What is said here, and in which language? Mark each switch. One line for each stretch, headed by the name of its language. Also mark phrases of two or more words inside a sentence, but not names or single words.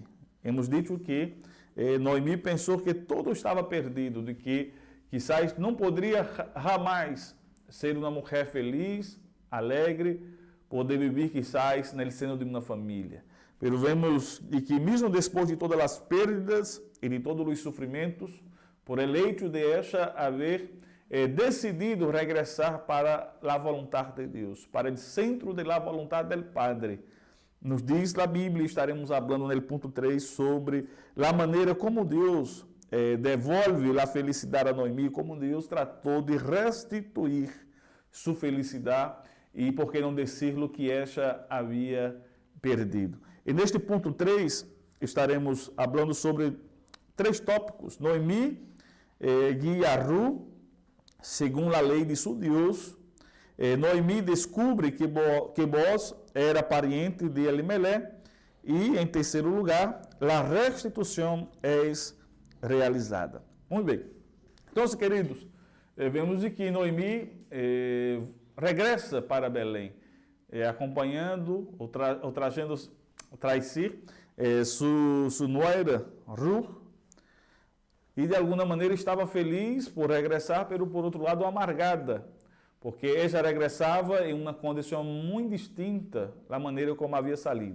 Portuguese: Hemos dito que Noemi pensou que tudo estava perdido, de que quizás não poderia jamais ser uma mulher feliz, alegre, poder viver quizás no seno de uma família. Pero vemos que mesmo depois de todas as perdas e de todos os sofrimentos,
Spanish: por el hecho de ella
Portuguese: haver decidido regressar para a vontade de Deus, para o centro da vontade do Padre. Nos diz a Bíblia, estaremos falando no ponto 3 sobre a maneira como Deus devolve a felicidade a Noemi, como Deus tratou de restituir sua felicidade e, por que não dizer-lo, que ela havia perdido. E neste ponto 3, estaremos falando sobre 3 tópicos. Noemi guia a Ruth segundo a lei de seu Deus. Noemi descobre que Boaz era pariente de Elimelech. E, em terceiro lugar, a restituição é realizada. Muito bem. Então, queridos, vemos que Noemi regressa para Belém, acompanhando ou trazendo sua nuera Ruth, e de alguma maneira estava feliz por regressar, pero por outro lado amargada, porque ela regressava em uma condição muito distinta da maneira como havia salido.